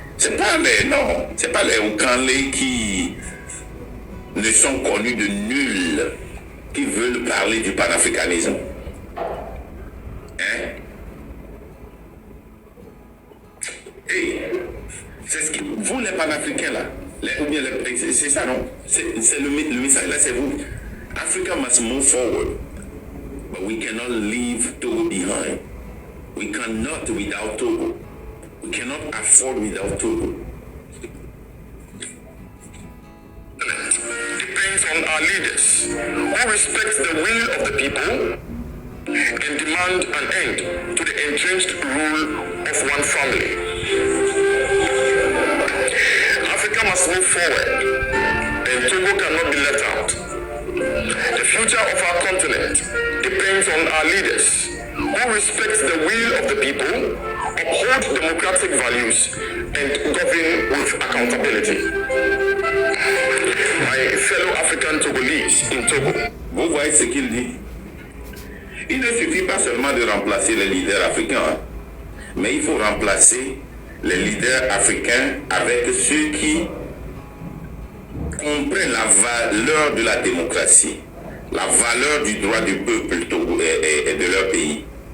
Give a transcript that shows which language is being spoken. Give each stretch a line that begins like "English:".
French: C'est pas les Ganley qui ne sont connus de nul, qui veulent parler du panafricanisme. Hein? Et c'est ce que vous les panafricains là, c'est ça non? C'est le message là, c'est vous.
English: Africa must move forward, but we cannot leave Togo behind. We cannot without Togo. We cannot afford without Togo. Depends on our leaders who respect the will of the people and demand an end to the entrenched rule of one family. Africa must move forward, and Togo cannot be left out. The future of our continent depends on our leaders who respect the will of the people, uphold democratic values, and govern with accountability. My fellow African Togolese in Togo.
French: Vous voyez ce qu'il dit? Il ne suffit pas seulement de remplacer les leaders africains, hein, mais il faut remplacer les leaders africains avec ceux qui comprennent la valeur de la démocratie, la valeur du droit du peuple togo et de leur pays.